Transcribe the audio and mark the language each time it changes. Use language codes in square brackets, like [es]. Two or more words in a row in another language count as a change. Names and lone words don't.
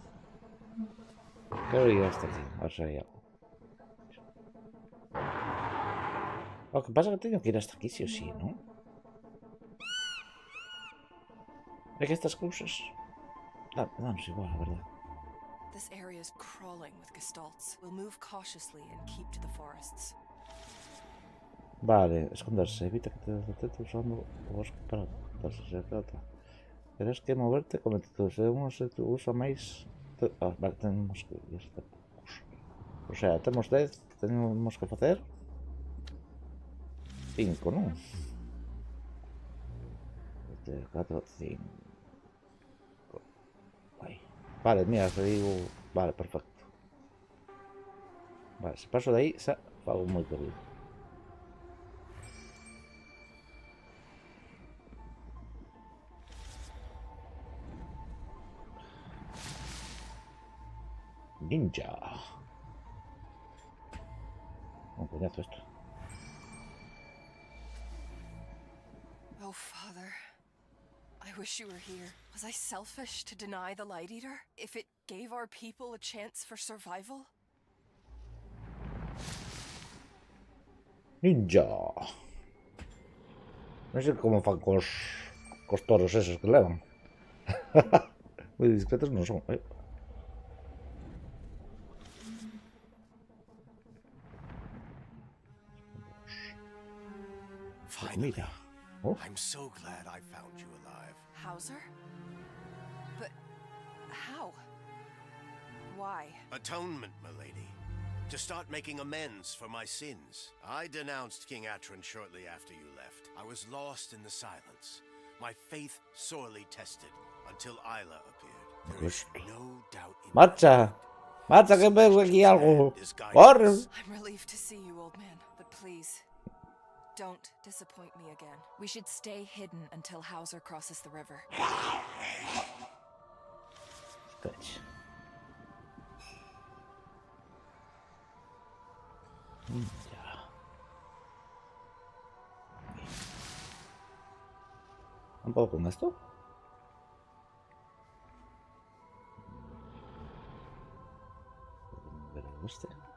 [gl] Quero ir hasta aquí, a ver se hai algo. O que pasa é que teño que ir hasta aquí, sí o sí, non? É que estas cousas... Danos igual, a verdade. [en] This area is crawling with gestalts. We'll move cautiously and keep to the forests. [gl] Vale, esconderse. Evita que te detecte usando o bosque para ocultarse. [es] Se trata. [gl] Terás que moverte con lentitud. Se uno se usa máis... [es] vale, tenemos que ir hasta poucos. O sea, temos 10, tenemos que facer 5, non? 4, 5. Vale, mira, te digo... Vale, perfecto. [gl] Vale, se paso de aí, xa fago moi corrido. Ninja. [es] Un coñazo esto. [en] Oh, Father. I wish you were here. Was I selfish to deny the Light Eater? If it gave our people a chance for survival? Ninja. [gl] Non sei como fan cos toros esos que levan. Moi discretos non son, [en] Finally. [es] Mira. Oh. [en] I'm so glad I found you alive. Hauser? But how? Why? Atonement, milady. To start making amends for my sins. I denounced King Atron shortly after you left. I was lost in the silence, my faith sorely tested until Isla appeared. There is no doubt in [es] ¡Marcha! ¡Marcha, que veo aquí algo! ¡Corre! [en] I'm relieved to see you, old man, but please, don't disappoint me again. We should stay hidden until Hauser crosses the river. Cach. Ya. [es] ¿Un poco con esto? Este.